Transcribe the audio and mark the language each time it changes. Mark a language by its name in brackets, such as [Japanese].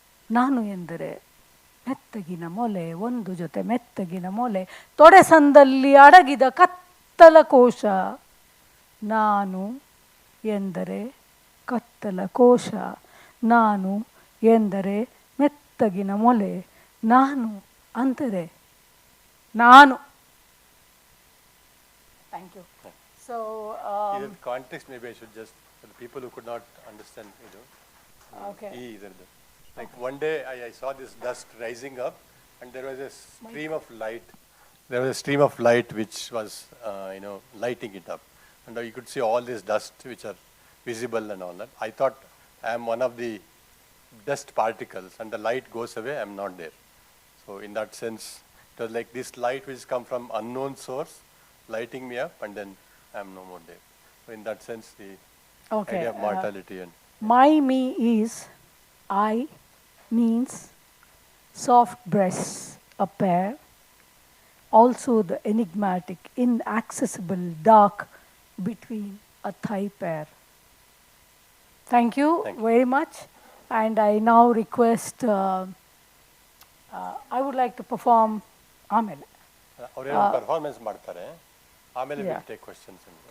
[Kannada] ನಾನು ಎಂದರೆ ಮೆತ್ತಗಿನ ಮೊಲೆ, ಒಂದು ಜೊತೆ ಮೆತ್ತಗಿನ ಮೊಲೆ, ತೊಡೆಸಂದಲ್ಲಿ ಅಡಗಿದ ಕತ್ತಲ ಕೋಶ. ನಾನು ಎಂದರೆ ಕತ್ತಲ ಕೋಶ, ನಾನು ಎಂದರೆ ಮೆತ್ತಗಿನ ಮೊಲೆ, ನಾನು ಅಂದರೆ ನಾನು. [English] Thank you. So, in context, maybe I should just, for the people who could not understand, okay. Like one day I saw this dust rising up, and there was a stream of light. There was a stream of light which was, lighting it up, and you could see all this dust which are visible and all that. I thought I am one of the dust particles, and the light goes away, I am not there. So in that sense, it was like this light which come from unknown source, lighting me up, and then I am no more there. So in that sense, the idea of mortality and my me is I means soft breasts, a pair. Also the enigmatic, inaccessible dark between a thigh pair. Thank you very much. And I now request, I would like to perform Amel. [Kannada] ಅವರೇನು performance ಮಾಡ್ತಾರೆ, ಆಮೇಲೆ [English] Will take questions.